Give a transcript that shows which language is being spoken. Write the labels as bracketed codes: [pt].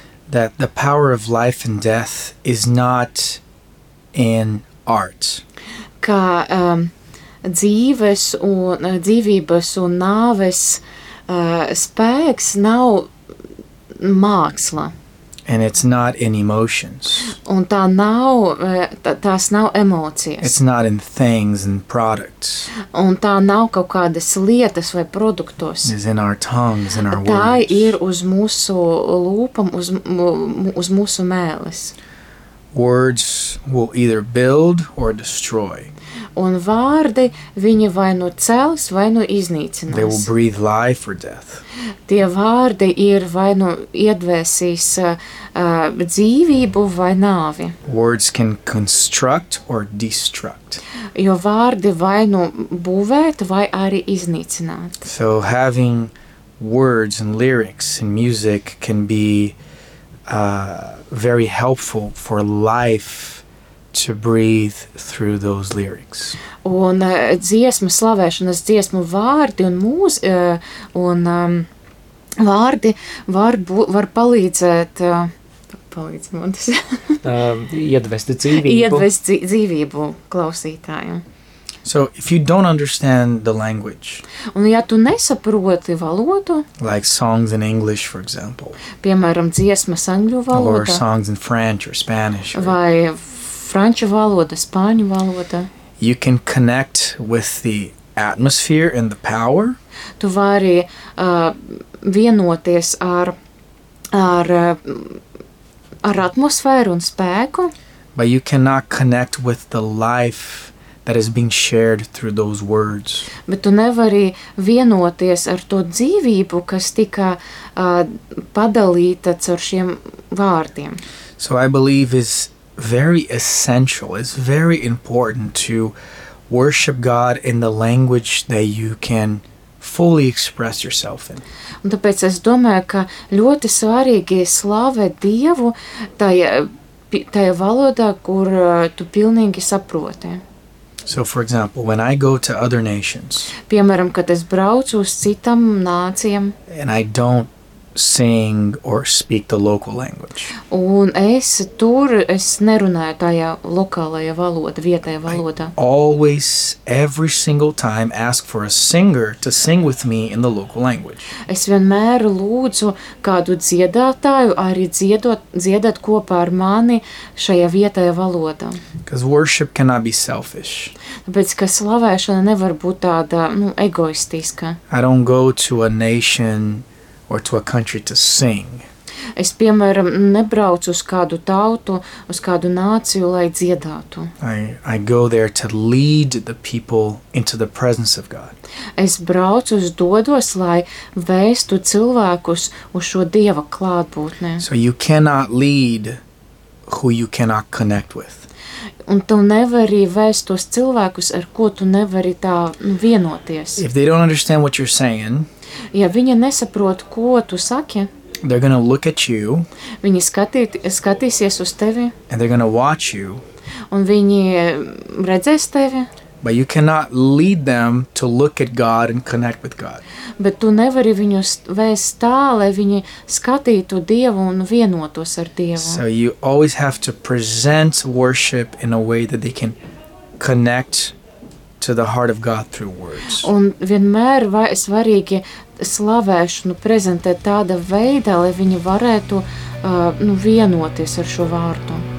[en] that the power of life and death is not in art. [lv] Ka dzīvības un nāves spēks nav māksla. [en] And it's not in emotions. [lv] Un tā nav, tās nav emocijas. [en] It's not in things and products. [lv] Un tā nav kaut kādas lietas vai produktos. [en] It's in our tongues and our words. [lv] Tā ir uz mūsu lūpam, uz mūsu mēles. [en] Words will either build or destroy. [lv] Un vārdi viņi vai nu cels, vai nu iznīcinās. [en] They will breathe life or death. [lv] Tie vārdi ir vai nu iedvēsīs dzīvību vai nāvi. [en] Words can construct or destruct. [lv] Jo vārdi vai nu būvēt vai arī iznīcināt. [en] So having words and lyrics and music can be very helpful for life to breathe through those lyrics. [lv] Un dziesmu slavēšanas dziesmu vārdi un mūzika un vārdi var palīdzēt, palīdz mums. iedvest dzīvību. Iedvest dzīvību klausītājiem. [en] So, if you don't understand the language. [lv] Un ja tu nesaproti valodu. [en] Like songs in English, for example. [lv] Piemēram, dziesmas angļu valodā. [en] Or songs in French or Spanish. [lv] Vai franču valoda, spāņu valoda. [en] You can connect with the atmosphere and the power. [lv] Tu vari vienoties ar atmosfēru un spēku. [en] But you cannot connect with the life that is being shared through those words. [lv] Bet tu nevari vienoties ar to dzīvību, kas tika padalīta caur šiem vārdiem. [en] So I believe is very essential, it's very important to worship God in the language that you can fully express yourself in. [lv] Un tāpēc es domāju, ka ļoti svarīgi slavēt Dievu tajā valodā, kur tu pilnīgi saproti. [en] So, for example, when I go to other nations, [lv] piemēram, kad es braucu uz citām nācijām, [en] and I don't sing or speak the local language. [lv] Un es nerunāju tajā lokālajā valodā, vietējā valodā. [en] I always, every single time, ask for a singer to sing with me in the local language. [lv] Es vienmēr lūdzu kādu dziedātāju arī dziedāt kopā ar mani šajā vietējā valodā. [en] Because worship cannot be selfish. [lv] Tāpēc, ka slavēšana nevar būt tāda, nu, egoistiska. [en] I don't go to a nation or to a country to sing. [lv] Es, piemēram, nebraucu uz kādu tautu, uz kādu nāciju, lai dziedātu. [en] I go there to lead the people into the presence of God. [lv] Es braucu uz dodos, lai vēstu cilvēkus uz šo Dieva klātbūtnē. [en] So you cannot lead who you cannot connect with. [lv] Un tu nevari vēst tos cilvēkus, ar ko tu nevari tā vienoties. [en] If they don't understand what you're saying, [lv] ja viņi nesaprot, ko tu saki, [en] they're gonna look at you, [lv] viņi skatīsies uz tevi, [en] and they're gonna watch you, [lv] un viņi redzēs tevi, [en] but you cannot lead them to look at God and connect with God. [lv] Bet tu nevari viņus vēst tā, lai viņi skatītu Dievu un vienotos ar Dievu. [en] So you always have to present worship in a way that they can connect to the heart of God through words. [lv] Un vienmēr svarīgi slavēšanu prezentēt tāda veidā, lai viņi varētu vienoties ar šo vārdu.